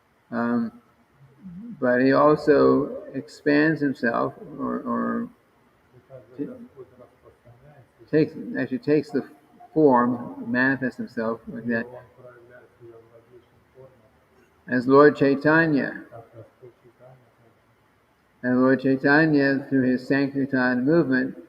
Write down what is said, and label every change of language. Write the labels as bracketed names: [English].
[English] um, but he also expands himself, or [Russian] И также Господь распространяется, [English] takes the form, manifests himself like [Russian] и [English] that, [Russian] Он проявляет себя в различных формах, [English] as Lord Chaitanya. [Russian] как Господь Читания, [English] And Lord Chaitanya, through his Sankirtan movement,